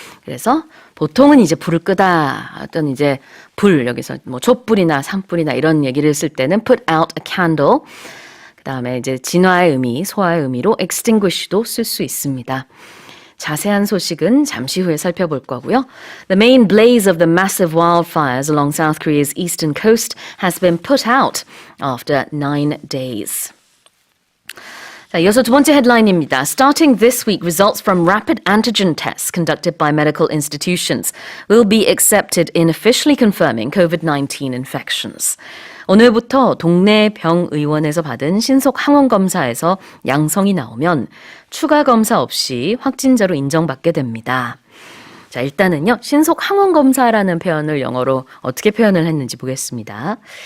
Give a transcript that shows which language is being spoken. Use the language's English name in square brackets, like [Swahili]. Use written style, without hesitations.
[Korean] 그래서 보통은 이제 불을 끄다, 어떤 이제 불, 여기서 촛불이나 산불이나 이런 얘기를 쓸 때는 [English] put out a candle. [Korean] 그 다음에 이제 진화의 의미, 소화의 의미로 extinguish도 쓸 수 있습니다. 자세한 소식은 잠시 후에 살펴볼 거고요. [English] The main blaze of the massive wildfires along South Korea's eastern coast has been put out after 9 days. [Korean] 자, 이어서 두 번째 헤드라인입니다. [English] Starting this week, results from rapid antigen tests conducted by medical institutions will be accepted in officially confirming COVID-19 infections. [Korean] 오늘부터 동네 병의원에서 받은 신속 항원 검사에서 양성이 나오면 추가 검사 없이 확진자로 인정받게 됩니다. 자, 일단은요, 신속 항원 검사라는 표현을 영어로 어떻게 표현을 했는지 보겠습니다.